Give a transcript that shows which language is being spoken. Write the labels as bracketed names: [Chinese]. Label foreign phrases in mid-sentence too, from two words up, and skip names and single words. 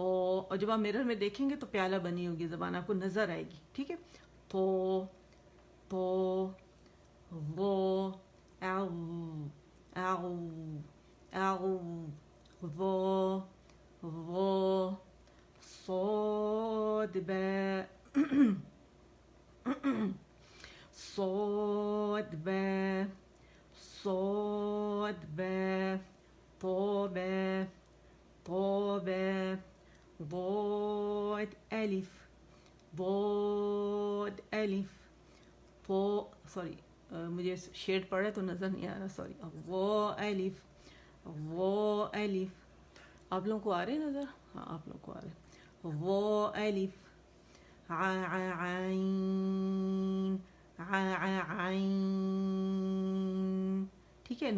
[Urdu] اور جب آپ میرر میں دیکھیں گے تو پیالہ بنی ہوگی زبان، آپ کو نظر آئے گی، ٹھیک ہے. پو پو وہ او او او وہ وہ [Arabic] صاد با صاد با صاد با طوبى طوبى ضاد ألف ضاد ألف فو [Urdu] سوری مجھے شیڈ پڑ رہا ہے تو نظر نہیں آ رہا، سوری. وہ الف وہ الف. آپ لوگوں کو آ رہے نظر؟ ہاں آپ لوگوں کو آ رہے. وہ الف عین عین، ٹھیک ہے.